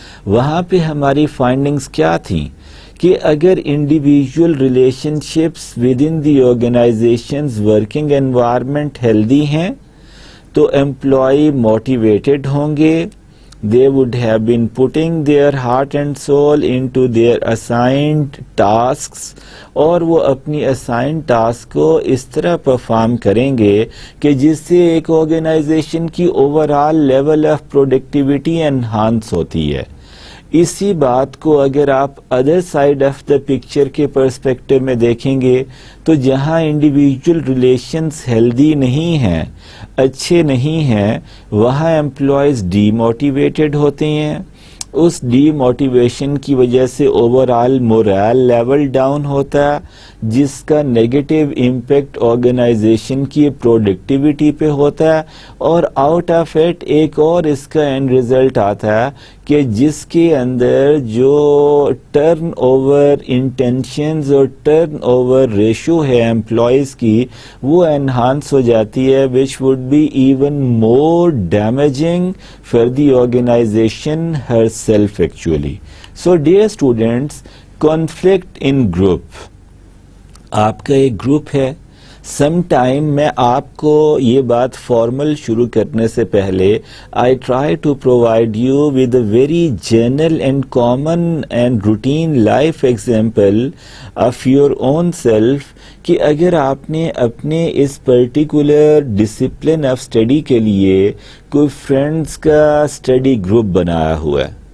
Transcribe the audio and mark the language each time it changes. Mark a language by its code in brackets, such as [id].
[ur] وہاں پہ ہماری فائنڈنگز کیا تھیں کہ اگر individual relation ships with in the organisations working environment healthy ہیں تو امپلائی موٹیویٹڈ ہوں گے. [en] They would have been putting their heart and soul into their assigned tasks [ur] اور وہ اپنی [en] assigned task [ur] کو اس طرح پرفارم کریں گے کہ جس سے ایک آرگنائزیشن کی [en] overall level of productivity enhance [ur] ہوتی ہے. اسی بات کو اگر آپ other side of the picture کے پرسپیکٹو میں دیکھیں گے تو جہاں انڈیویجول ریلیشنز ہیلدی نہیں ہیں، اچھے نہیں ہیں، وہاں امپلائیز ڈی موٹیویٹڈ ہوتے ہیں. اس ڈی موٹیویشن کی وجہ سے اوورآل مورال لیول ڈاؤن ہوتا ہے جس کا نیگیٹو امپیکٹ آرگنائزیشن کی پروڈکٹیوٹی پہ ہوتا ہے. اور آؤٹ آف اٹ ایک اور اس کا اینڈ ریزلٹ آتا ہے کہ جس کے اندر جو ٹرن اوور انٹینشنز اور ٹرن اوور ریشو ہے امپلائیز کی وہ انہانس ہو جاتی ہے [en] which would be even more damaging for the organization herself actually. So dear students, conflict in group. [ur] آپ کا ایک گروپ ہے. سم ٹائم میں آپ کو یہ بات فارمل شروع کرنے سے پہلے [en] I try to provide you with a very general and common and routine life example of your own self [ur] کہ اگر آپ نے اپنے اس پرٹیکولر ڈسپلن آف اسٹڈی کے لیے کوئی فرینڈز کا اسٹڈی گروپ بنایا ہوا ہے،